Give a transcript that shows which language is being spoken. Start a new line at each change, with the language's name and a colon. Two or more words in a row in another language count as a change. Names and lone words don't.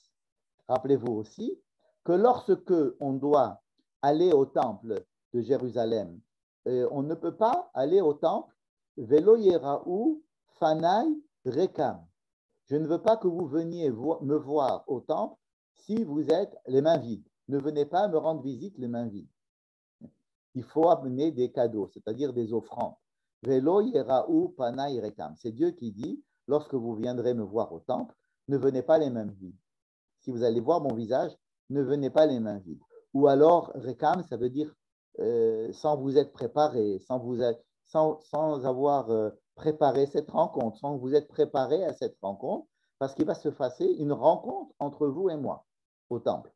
French: Rappelez-vous aussi que lorsque on doit aller au temple de Jérusalem, on ne peut pas aller au temple
Hebrew: ולא יראו פני ריקם.
French: Je ne veux pas que vous veniez me voir au temple si vous êtes les mains vides. ne venez pas me rendre visite les mains vides. Il faut amener des cadeaux, c'est-à-dire des offrandes.
Hebrew: ולא יראו פני ריקם.
French: C'est Dieu qui dit, lorsque vous viendrez me voir au temple, ne venez pas les mains vides. Si vous allez voir mon visage, ne venez pas les mains vides. Ou alors, rekam, ça veut dire sans vous être préparé, sans avoir préparé cette rencontre, sans vous être préparé à cette rencontre, parce qu'il va se passer une rencontre entre vous et moi au temple.